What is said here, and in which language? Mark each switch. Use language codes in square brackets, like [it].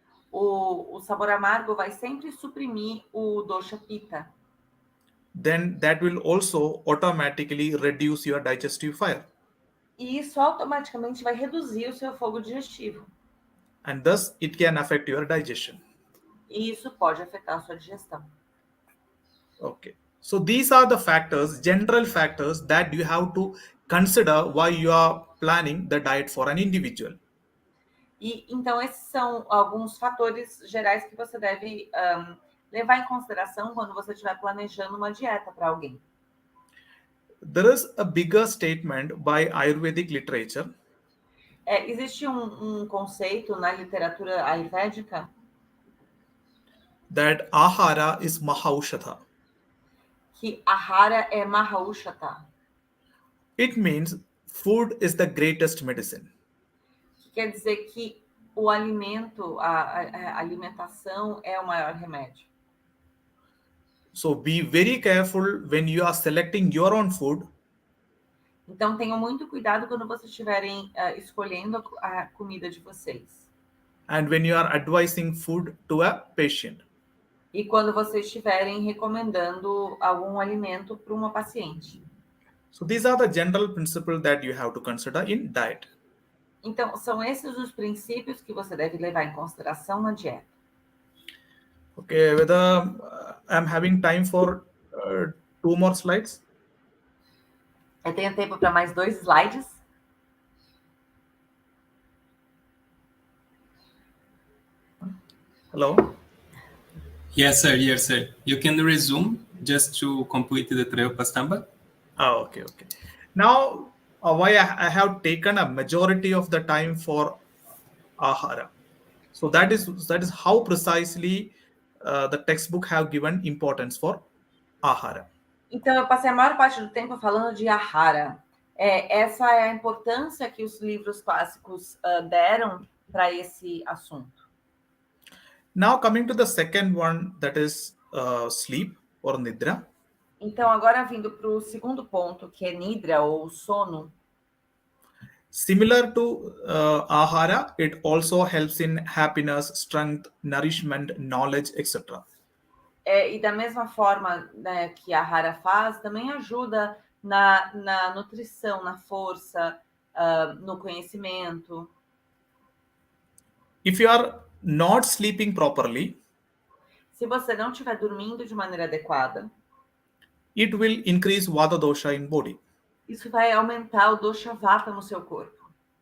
[pt] O sabor amargo vai sempre suprimir o dosha pitta. [en] Then that will also automatically reduce your digestive fire. [pt] E isso automaticamente vai reduzir o seu fogo digestivo. [en] And thus it can affect your digestion. [pt] E isso pode afetar a sua digestão. [en] Okay. So these are the factors, general factors that you have to consider while you are planning the diet for an individual. [pt] E então esses são alguns fatores gerais que você deve levar em consideração quando você estiver planejando uma dieta para alguém. [en] There is a bigger statement by Ayurvedic literature. [pt] Existe um conceito na literatura ayurvédica [en] that ahara is mahaushadha. [pt] Que ahara é mahaushadha. [en] It means food is the greatest medicine. [pt] Que quer dizer que o alimento, a alimentação é o maior remédio. [en] So be very careful when you are selecting your own food. [pt] Então, tenham muito cuidado quando vocês estiverem escolhendo a comida de vocês. [en] And when you are advising food to a patient. [pt] E quando vocês estiverem recomendando algum alimento para uma paciente. [en] So these are the general principles that you have to consider in diet. [pt] Então, são esses os princípios que você deve levar em consideração na dieta. [en] Okay, whether I'm having time for 2 more slides. [pt] Eu tenho tempo para mais 2 slides. [en] Hello? Yes, sir. Yes, sir. You can resume just to complete the Trayopastamba. Oh, okay. Now, why I have taken a majority of the time for ahara. So that is how precisely the textbook have given importance for ahara. [pt] Então, eu passei a maior parte do tempo falando de ahara. Essa é a importância que os livros clássicos deram para esse assunto. [en] Now, coming to the second one, that is sleep or nidra. [pt] Então, agora vindo para o segundo ponto, que é nidra ou sono. [en] Similar to ahara, it also helps in happiness, strength, nourishment, knowledge, etc. [pt] E da mesma forma, né, que a ahara faz, também ajuda na nutrição, na força, no conhecimento. [en] If you are not sleeping properly, [pt] se você não estiver dormindo de maneira adequada, [en] it will increase vata dosha in body. [pt] Isso vai aumentar o dosha vata no seu corpo.